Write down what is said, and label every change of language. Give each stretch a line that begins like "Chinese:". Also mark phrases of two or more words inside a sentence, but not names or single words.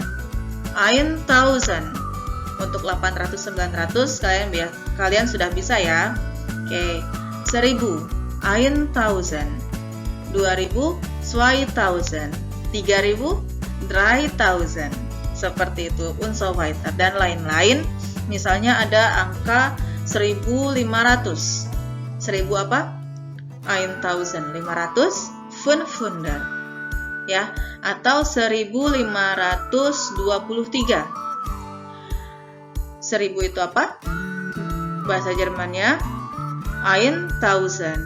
Indonesian: 1000. Untuk 800, 900 kalian sudah bisa ya. Oke, 1000, 1000, 2000, 2000, 3000, 3000. Seperti itu,
German: und so weiter,
Indonesian: dan lain-lain. Misalnya ada angka 1500. 1000 apa? 1500, 500. Ya, atau 1523. 1000 itu apa? Bahasa Jermannya 1000.